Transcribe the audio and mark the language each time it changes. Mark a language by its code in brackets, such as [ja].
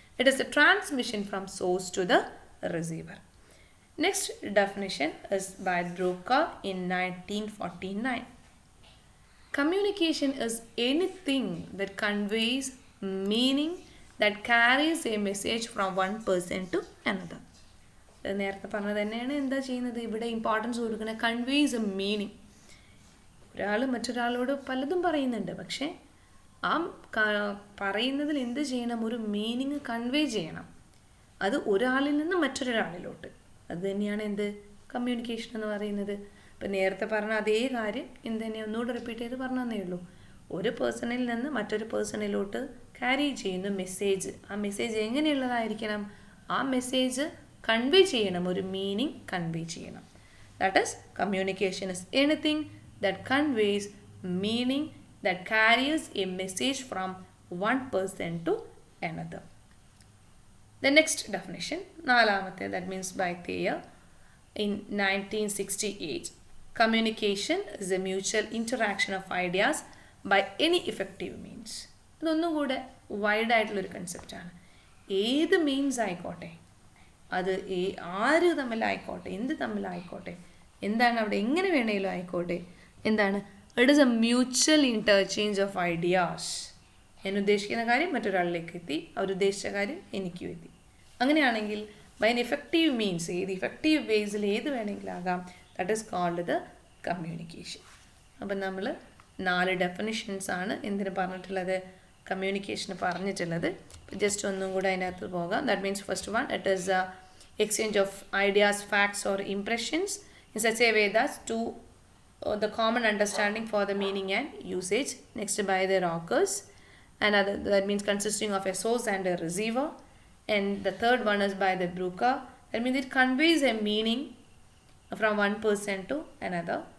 [en] It is a transmission from source to the receiver. Next definition is by Drucker in 1949. Communication is anything that conveys meaning, that carries a message from one person to another. [ml] നേരത്തെ പറഞ്ഞത് തന്നെയാണ് എന്താ ചെയ്യുന്നത്, ഇവിടെ importance കൊടുക്കുന്ന conveys A meaning. ഒരാൾ മറ്റൊരാളോട് പലതും പറയുന്നുണ്ട്, പക്ഷേ ആ പറയുന്നതിൽ എന്ത് ചെയ്യണം? ഒരു മീനിങ് കൺവേ ചെയ്യണം. അത് ഒരാളിൽ നിന്ന് മറ്റൊരാളിലോട്ട്. അത് തന്നെയാണ് എന്ത് കമ്മ്യൂണിക്കേഷൻ എന്ന് പറയുന്നത്. ഇപ്പം നേരത്തെ പറഞ്ഞ അതേ കാര്യം എന്ത് തന്നെ ഒന്നുകൂടെ റിപ്പീറ്റ് ചെയ്ത് പറഞ്ഞതേ ഉള്ളൂ. ഒരു പേഴ്സണിൽ നിന്ന് മറ്റൊരു പേഴ്സണിലോട്ട് ക്യാരി ചെയ്യുന്ന മെസ്സേജ്, ആ മെസ്സേജ് എങ്ങനെയുള്ളതായിരിക്കണം? ആ മെസ്സേജ് കൺവേ ചെയ്യണം, ഒരു മീനിങ് കൺവേ ചെയ്യണം. [en] That is communication is anything that conveys meaning, that carries a message from one person to another. The next definition, [ml] നാലാമത്തെ, [en] that means by Thayer in 1968. Communication is a mutual interaction of ideas by any effective means. [ml] ഇതൊന്നും കൂടെ wide ആയിട്ടുള്ളൊരു കൺസെപ്റ്റാണ്. ഏത് means ആയിക്കോട്ടെ, അത് ആര് തമ്മിലായിക്കോട്ടെ, എന്ത് തമ്മിലായിക്കോട്ടെ, എന്താണ് അവിടെ എങ്ങനെ വേണമെങ്കിലും ആയിക്കോട്ടെ, എന്താണ്? [en] It is a mutual interchange of ideas. [ml] ഞാൻ ഉദ്ദേശിക്കുന്ന കാര്യം മറ്റൊരാളിലേക്ക് എത്തി, അവരുദ്ദേശിച്ച കാര്യം എനിക്കും എത്തി. അങ്ങനെയാണെങ്കിൽ [en] by an effective means, [ml] ഏത് ഇഫക്റ്റീവ് വേസിൽ ഏത് വേണമെങ്കിലും ആകാം, [en] That is called the communication. [ml] അപ്പം നമ്മൾ 4 ഡെഫിനിഷൻസ് ആണ് എന്തിന് പറഞ്ഞിട്ടുള്ളത്? കമ്മ്യൂണിക്കേഷന് പറഞ്ഞിട്ടുള്ളത്. ജസ്റ്റ് ഒന്നും കൂടെ അതിനകത്ത് പോകാം. [en] That means first one, it is exchange of ideas, facts or impressions in such a way that to the common understanding for the meaning and usage. Next, by the rockers, and that means consisting of a source and a receiver. And the third one is by the Bruca, that means it conveys a meaning from one person to another.